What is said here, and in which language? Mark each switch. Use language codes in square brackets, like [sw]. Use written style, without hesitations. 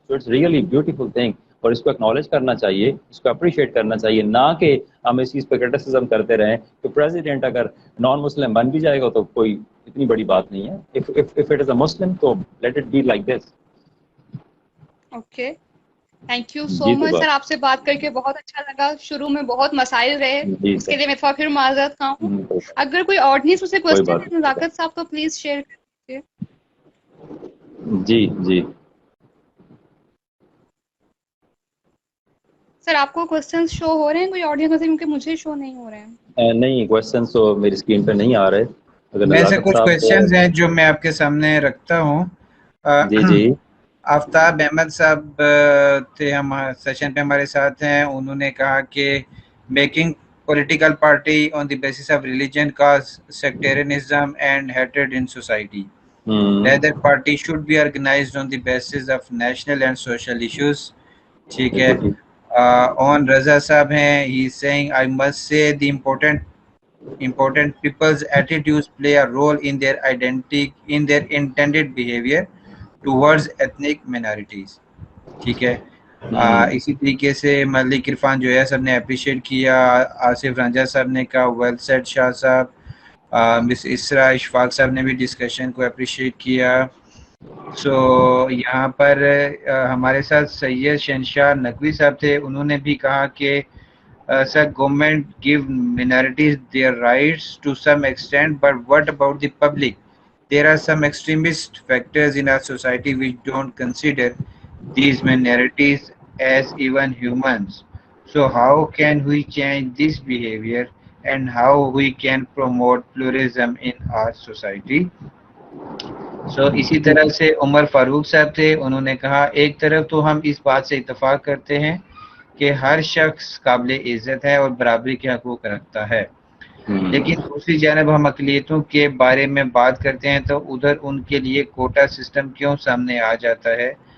[en] So it's really beautiful thing, [ur] اور اس کو acknowledge کرنا چاہیے, اس کو اپریشیٹ کرنا چاہیے, نہ کہ ہم اس چیز پہ کرٹیسزم کرتے رہیں کہ پریزیڈنٹ اگر نان مسلم بن بھی جائے گا تو کوئی اتنی بڑی بات نہیں ہے. [en] if it is a Muslim [ur] تو [en] let it be like this. [ur] Okay, [en] thank you so much [ur] سر. آپ سے بات کر کے بہت اچھا لگا. شروع میں بہت مسائل رہے, اس کے لیے میں پھر معذرت خواہ ہوں. اگر کوئی آڈینس اسے کوسچن ہے نزاکت صاحب تو پلیز شیئر کر دیجیے. جی سر آپ کو کوسچنز شو ہو رہے ہیں کوئی آڈینس میں سے, کیونکہ مجھے شو نہیں ہو رہے ہیں. نہیں, کوسچنز تو میری اسکرین پہ نہیں آ رہے. ویسے کچھ کوسچنز ہیں جو میں آپ کے سامنے رکھتا ہوں. جی آفتاب احمد صاحب تھے سیشن پہ ہمارے ساتھ ہیں. انہوں نے کہا کہ [en] Making political party on the basis of religion cause sectarianism and hatred in society. Rather party should be organized on the basis of national and social issues. [ur] ٹھیک ہے. [en] On Raza [ur] صاحب ہیں, [en] he is saying I must say the important people's attitudes play a role in their identity, in their intended behavior towards ethnic minorities. [ur] ٹھیک ہے. اسی طریقے سے ملک عرفان جو ہے سب نے اپریشیٹ کیا. آصف رانجھا صاحب نے کہا ویل سیڈ شاہ صاحب. مس اسرا اشفاق صاحب نے بھی ڈسکشن کو اپریشیٹ کیا. سو یہاں پر ہمارے ساتھ سید شہنشاہ نقوی صاحب تھے. انہوں نے بھی کہا کہ [en] Sir government give minorities their rights to some extent, but what about the public? There are some extremist factors in our society which don't consider these minorities as even humans. So how can we change this behavior and how we can promote pluralism in our society? [ur] So اسی طرح سے عمر فاروق صاحب تھے. انہوں نے کہا ایک طرف تو ہم اس بات سے اتفاق کرتے ہیں کہ ہر شخص قابل عزت ہے اور برابری کے حقوق رکھتا ہے, لیکن دوسری جانب ہم اقلیتوں کے بارے میں بات کرتے ہیں تو ادھر ان کے لیے کوٹا سسٹم کیوں سامنے آ جاتا ہے